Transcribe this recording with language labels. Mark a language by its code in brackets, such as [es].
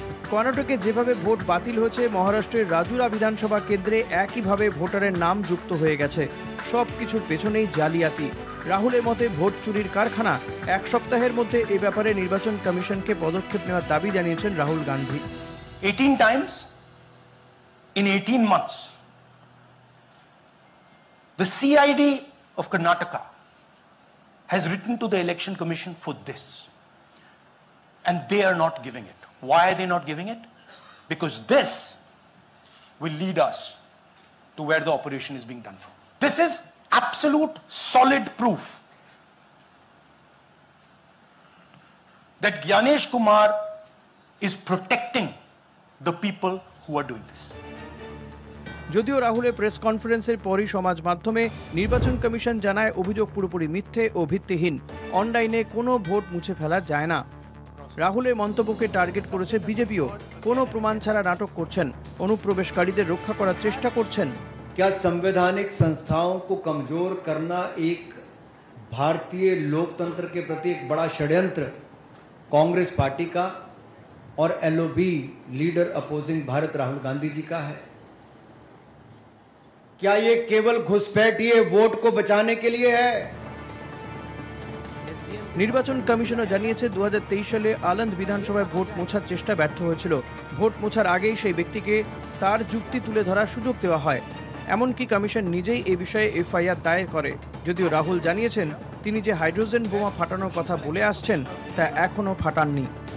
[bn] কর্ণাটকে যেভাবে ভোট বাতিল হয়েছে, মহারাষ্ট্রের রাজুরা বিধানসভা কেন্দ্রে একইভাবে ভোটারের নাম যুক্ত হয়ে গেছে। সব কিছুর পেছনেই জালিয়াতি। রাহুলের মতে ভোট চুরির কারখানা। 1 সপ্তাহের মধ্যে এ ব্যাপারে নির্বাচন কমিশনকে পদক্ষেপ নেওয়ার দাবি জানিয়েছেন Rahul Gandhi. [en] 18 times in 18 months, the CID of Karnataka has written to the Election Commission for this, and they are not giving it. Why are they not giving it? Because this will lead us to where the operation is being done from. This is absolute solid proof that Gyanesh Kumar is protecting the people who are doing this. [bn] যদিও রাহুলের press কনফারেন্সের পরই সমাজ মাধ্যমে নির্বাচন commission জানায় অভিযোগ পুরোপুরি মিথ্যে ও ভিত্তিহীন। অনলাইনে কোনো ভোট মুছে ফেলা যায় না। রাহুলের মন্তব্যকে টার্গেট করেছে বিজেপিও। কোনো প্রমাণ ছাড়া নাটক করছেন, অনুপ্রবেশকারীদের রক্ষা করার চেষ্টা করছেন। [hi] क्या संवैधानिक संस्थाओं को कमजोर करना एक भारतीय लोकतंत्र के प्रति एक बड़ा षड्यंत्र कांग्रेस पार्टी का और LOB leader opposing Bharat Rahul Gandhi ji का है? क्या ये केवल घुसपैठ ये वोट को बचाने के लिए है? [bn] নির্বাচন কমিশনও জানিয়েছে 2023 সালে আলন্দ বিধানসভায় ভোট মোছার চেষ্টা ব্যর্থ হয়েছিল। ভোট মোছার আগেই সেই ব্যক্তিকে তার যুক্তি তুলে ধরার সুযোগ দেওয়া হয়। এমনকি কমিশন নিজেই এ বিষয়ে এফআইআর দায়ের করে। যদিও রাহুল জানিয়েছেন তিনি যে হাইড্রোজেন বোমা ফাটানোর কথা বলে আসছেন তা এখনও ফাটাননি।